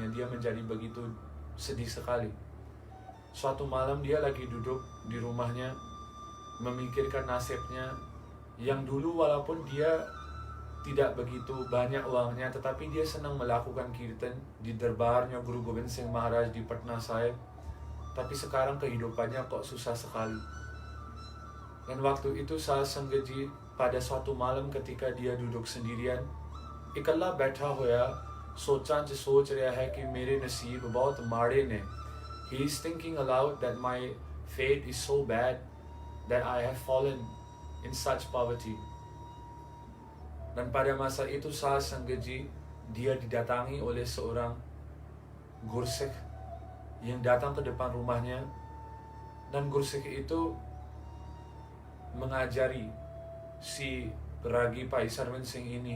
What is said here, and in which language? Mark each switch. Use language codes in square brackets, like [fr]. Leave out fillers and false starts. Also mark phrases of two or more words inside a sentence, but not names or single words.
[id] Dia menjadi begitu sedih sekali. Suatu malam dia lagi duduk di rumahnya, memikirkan nasibnya, yang dulu walaupun dia tidak begitu banyak uangnya, tetapi dia senang melakukan kirtan di derbarnya Guru Gobind Singh Maharaj di Patna Sahib. Tapi sekarang kehidupannya kok susah sekali. Dan waktu itu saat Sanghaji pada suatu malam ketika dia duduk sendirian, [pa] इकल्ला बैठा होया, सोचां च सोच रहा है कि मेरे नसीब बहुत माड़े ने. [en] He is thinking aloud that my fate is so bad that I have fallen in such poverty. [ms] Dan pada masa itu saat Sanghaji, dia didatangi oleh seorang Gursikh yang datang ke depan rumahnya, dan Gursikh itu mengajari si Ragi Pai Sarwan Singh ini.